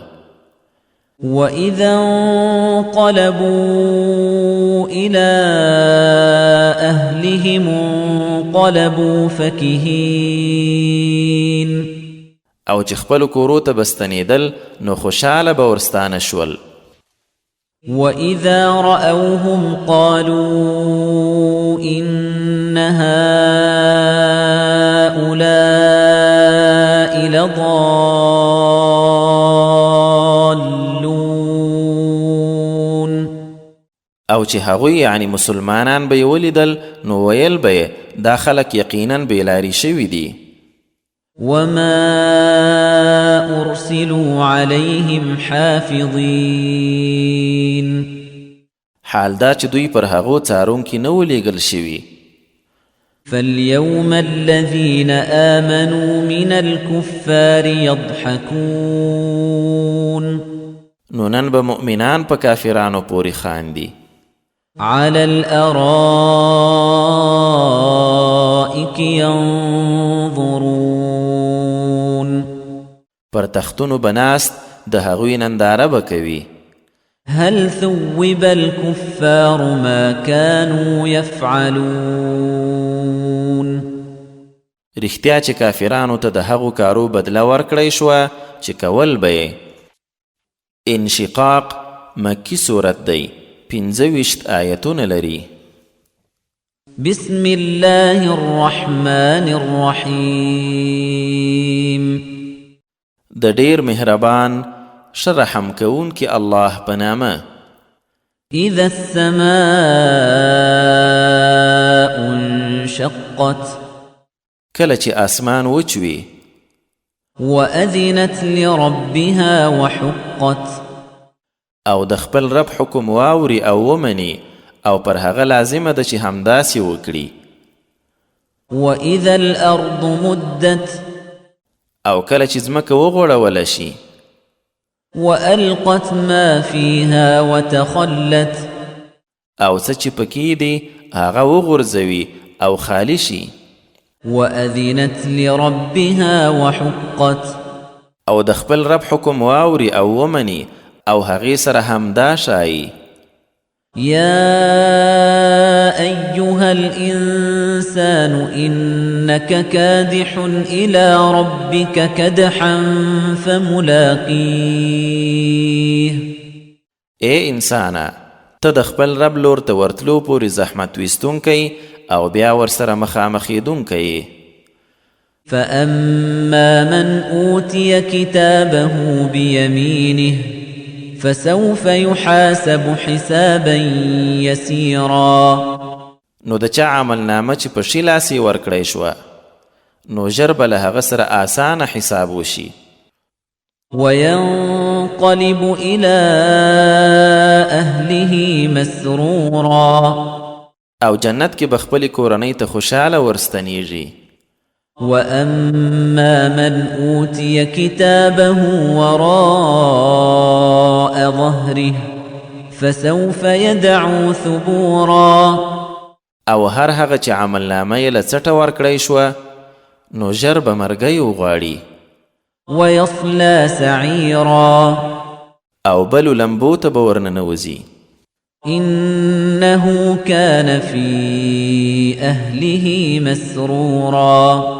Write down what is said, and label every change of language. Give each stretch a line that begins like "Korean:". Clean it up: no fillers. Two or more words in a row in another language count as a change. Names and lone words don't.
Arabic: وإذا انقلبوا إلى أهلهم انقلبوا فكهين
Pashto: او چې خپلو کورو ته به ستنېدل نو خوشحاله به ورستانه شول.
Arabic: وإذا رأوهم قالوا إن هؤلاء لضالون
Pashto: او چې هغوی یعنی مسلمانان به یې ولیدل نو ویل به یې دا خلک یقیناً بېلاري شوي دي.
Arabic: وما أرسلوا عليهم حافظين
Pashto: حال دا چې دوی پر هغو څارونکي نه ولیږل شوي.
Arabic: فاليوم الذين آمنوا من الكفار يضحكون
Pashto: نو نن به مؤمنان په کافرانو پورې خاندي.
Arabic: على الأرائك ينظرون
Pashto: پر تختونو بناست د هغوی ننداره به کوي.
Arabic: هل ثوب الكفار ما كانوا يفعلون
Pashto: رښتیا چې کافرانو ته د هغو کارو بدله ورکړی شوه چې کول به یې. انشقاق مکی صورت دی 25 آیتونه لري.
Arabic: بسم الله الرحمن الرحيم
Pashto: د ډیر مهربان شرحم کون کی الله په نامه.
Arabic: إذا السماء انشقت
Pashto: کله چې اسمان وچوي.
Arabic: وأذنت لربها وحقت
Pashto: او د خپل رب حکم واوري او ومني او پر هغه لازمه ده چې همداسې وکړي.
Arabic: وإذا الأرض مدت
Pashto: او کله چې ځمکه وغوړوله شي.
Arabic: وألقت ما فيها وتخلت
Pashto: او څه چې پکې دي هغه وغورځوي او خالی شي.
Arabic: وأذنت لربها وحقت
Pashto: او د خپل رب حکم واوري او ومني او هغې سره همدا شایي.
Arabic: يا أيها الإنسان إنك كادح إلى ربك كدحا فملاقيه
Pashto: اے انسانا ته د خپل رب لور ته ورتلو پورې زحمت ویستونکی او بیا ورسره مخامخېدونکی.
Arabic: فأما من أوتي كتابه بيمينه فسوف يحاسب حسابا يسيرا.
Pashto: نو د چا عمل نامه چې په ښي لاس یې ورکړی شوه نو ژر به له هغه سره آسانه حساب وشي.
Arabic: وينقلب إلى أهله مسرورا
Pashto: او جنت کې به خپلې کورنۍ ته خوشحاله ورستنیږي.
Arabic: وأما من أوتي كتابه وراء ظهره فسوف يدعو ثبورا.
Pashto: او هر هغه چې عمل نامه یې له څټه ورکړی شوه نو ژر به مرګی وغواړي.
Arabic: ويصلى سعيرا
Pashto: او بلو لمبو ته به ورننوځي.
Arabic: إنه كان في أهله مسرورا.